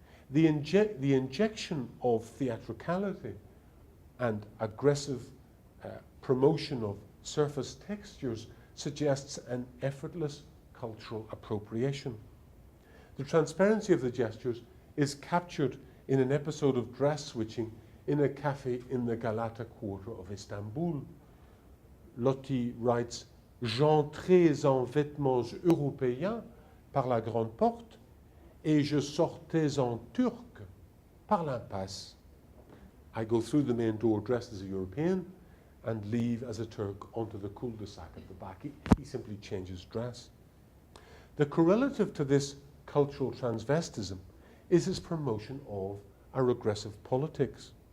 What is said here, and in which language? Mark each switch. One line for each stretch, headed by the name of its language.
English: The injection of theatricality and aggressive promotion of surface textures suggests an effortless cultural appropriation. The transparency of the gestures is captured in an episode of dress switching in a cafe in the Galata quarter of Istanbul. Loti writes,
French: «J'entrais en vêtements européens par la grande porte et je sortais en turc par l'impasse.
English: I go through the main door dressed as a European and leave as a Turk onto the cul-de-sac at the back. He simply changes dress. The correlative to this cultural transvestism is his promotion of a regressive politics.